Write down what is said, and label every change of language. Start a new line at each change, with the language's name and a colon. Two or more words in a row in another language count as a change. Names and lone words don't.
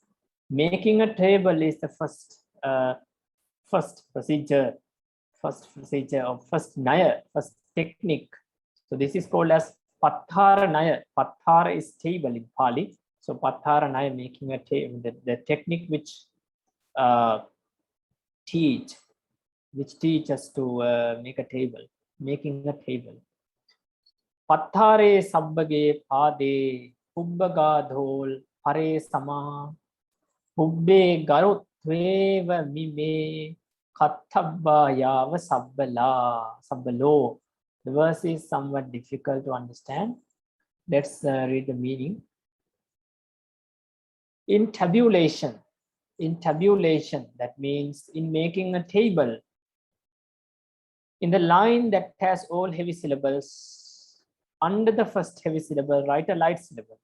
English: Making a table is the first procedure, first naya, first technique. So this is called as Pathara Naya. Pathara is table in Pali. So Pathara Naya, making a table, the technique which teach us to make a table, making a table.
Pali: Pathare sabbage pade pubbagadhol pare sama pubbe garutveva mime kathabba yava sabbalo.
English: The verse is somewhat difficult to understand. Let's read the meaning. In tabulation, that means in making a table, in the line that has all heavy syllables, under the first heavy syllable, write a light syllable.